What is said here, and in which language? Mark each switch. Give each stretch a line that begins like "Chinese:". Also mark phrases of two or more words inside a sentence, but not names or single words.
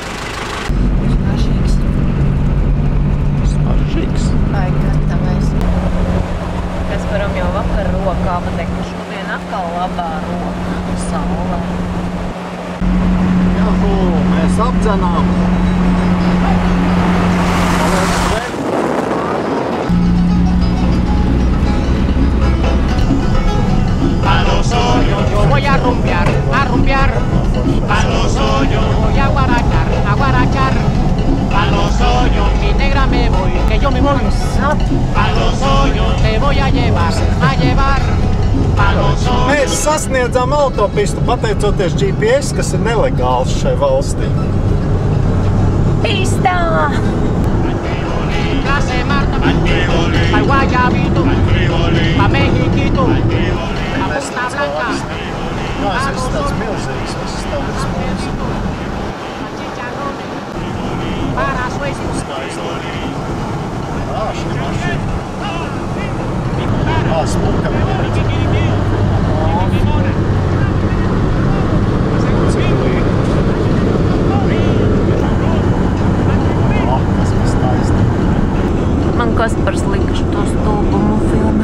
Latvian: Smaržīgs. Ai, gatavais. Kas varam jau vakar rokā, bet ka šodien atkal labā roka saulē. Mēs apdzenām.
Spanish: A los hoyos yo voy a rumbear. A los hoyos voy a guarachar. A los hoyos mi negra me voy, que yo me voy. A los hoyos te voy a llevar.
Latvian: Mēs sasniedzām autopistu pateicoties GPS, kas ir nelegāls šai valstī. Pistā!
Spanish: Clase Marta, al Guayabito, pa Mexiquito, a Punta Blanca.
Latvian: Jā, es esmu tāds milzīgs, es esmu tāds mūsu.
Spanish: Para Suecia.
Latvian: Šī mašīna. Smuka viņa. Man Kaspars lika šo stulbumu filmē.